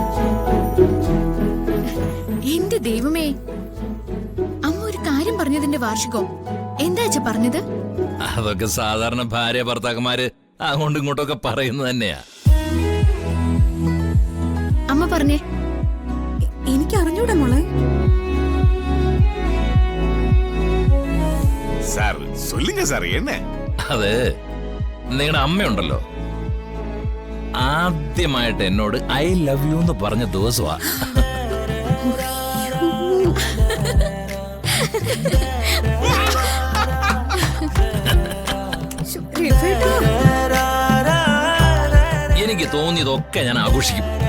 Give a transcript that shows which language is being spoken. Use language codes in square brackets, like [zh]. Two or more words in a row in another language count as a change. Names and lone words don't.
[ml] എന്റെ ദൈവമേ, അമ്മ ഒരു കാര്യം പറഞ്ഞതിന്റെ വാർഷികോ? എന്താ അച്ഛ പറഞ്ഞത്? അതൊക്കെ സാധാരണ ഭാര്യ ഭർത്താക്കന്മാര് അങ്ങോട്ടും ഇങ്ങോട്ടൊക്കെ പറയുന്നത് തന്നെയാ. അമ്മ പറഞ്ഞേ. എനിക്ക് അറിഞ്ഞൂടാ മോളെ. [ta] சார் சொல்லுங்க சார் என்ன? [ml] അത് നിങ്ങളുടെ അമ്മയുണ്ടല്ലോ, ആദ്യമായിട്ട് എന്നോട് [en] I love you [ml] എന്ന് പറഞ്ഞ ദിവസമാ. എനിക്ക് തോന്നിയതൊക്കെ ഞാൻ ആഘോഷിക്കും.